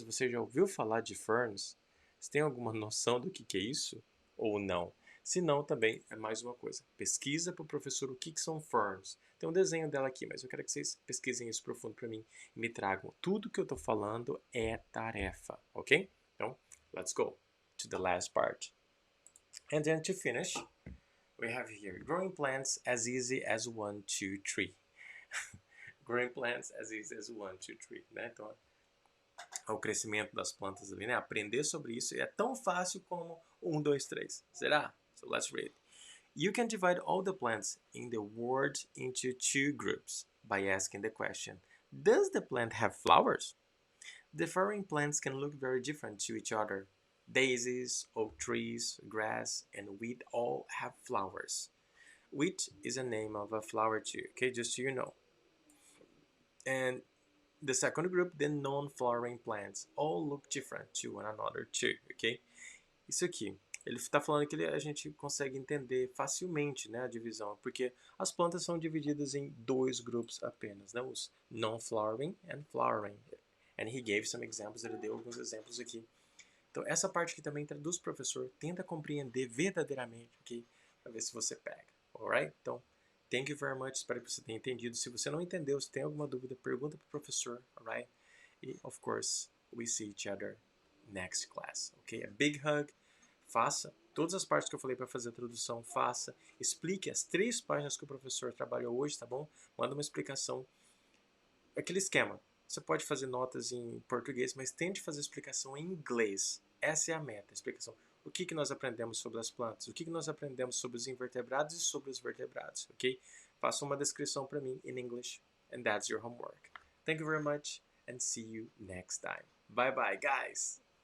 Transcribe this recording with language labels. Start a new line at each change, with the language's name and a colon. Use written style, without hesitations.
Portuguese: Você já ouviu falar de ferns? Você tem alguma noção do que é isso? Ou não? Se não, também é mais uma coisa. Pesquisa para o professor o que são ferns. Tem um desenho dela aqui, mas eu quero que vocês pesquisem isso profundo para mim e me tragam. Tudo que eu estou falando é tarefa, ok?
English: Então, let's go to the last part. And then to finish, we have here growing plants as easy as 1, 2, 3. Growing plants as easy as 1, 2, 3, né?
Portuguese: Então, o crescimento das plantas ali, né? Aprender sobre isso é tão fácil como 1, 2, 3. Será?
English: So let's read. You can divide all the plants in the world into 2 groups by asking the question, does the plant have flowers? Differing plants can look very different to each other. Daisies, oak trees, grass, and wheat all have flowers. Wheat is a name of a flower too, okay, just so you know. And the second group, the non-flowering plants, all look different to one another too, ok?
Portuguese: Isso aqui, ele está falando que a gente consegue entender facilmente, né, a divisão, porque as plantas são divididas em dois grupos apenas, né, os non-flowering and flowering.
English: And he gave some examples,
Portuguese: ele deu alguns exemplos aqui. Então, essa parte aqui também traduz o professor, tenta compreender verdadeiramente, ok? Para ver se você pega, alright? Então,
English: thank you very much,
Portuguese: espero que você tenha entendido. Se você não entendeu, se tem alguma dúvida, pergunta para o professor, alright?
English: E, of course, we see each other next class, ok? A big hug,
Portuguese: faça todas as partes que eu falei para fazer a tradução, faça, explique as 3 páginas que o professor trabalhou hoje, tá bom? Manda uma explicação, aquele esquema. Você pode fazer notas em português, mas tente fazer explicação em inglês. Essa é a meta, a explicação. O que nós aprendemos sobre as plantas? O que nós aprendemos sobre os invertebrados e sobre os vertebrados, ok? Faça uma descrição para mim
English: in English, and that's your homework. Thank you very much, and see you next time. Bye bye, guys!